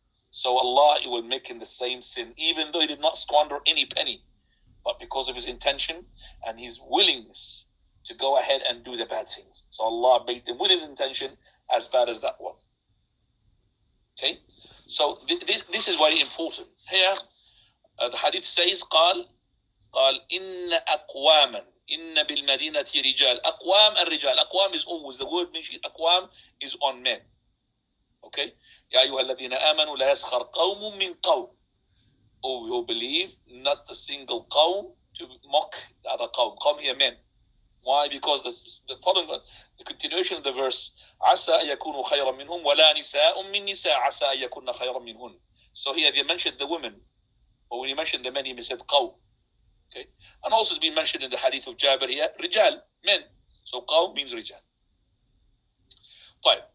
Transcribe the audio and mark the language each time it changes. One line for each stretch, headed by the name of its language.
English: So Allah, he will make him the same sin, even though he did not squander any penny, but because of his intention and his willingness to go ahead and do the bad things. So Allah made him with his intention as bad as that one. Okay, so this is very important. Here, the hadith says,
Arabic: قال إن أقواما إن بالمدينة رجال. أقوام الرجال.
English: أقوام is always, the word mentioned أقوام is on men.
Arabic: Okay, يا أيها الذين آمنوا لا يسخر قوم من قوم.
English: Oh, who believe, not a single قوم to mock the other قوم. قوم here men. Why? Because the following, the continuation of the verse,
Arabic: عسى أن يكونوا خيرا منهم ولا نساء من نساء عسى أن يكون خيرا منهن.
English: So here they mentioned the women, but when he mentioned the men, he said قوم. Okay, and also it's been mentioned in the hadith of Jabir here, رجال, men. So قوم means رجال. Fine.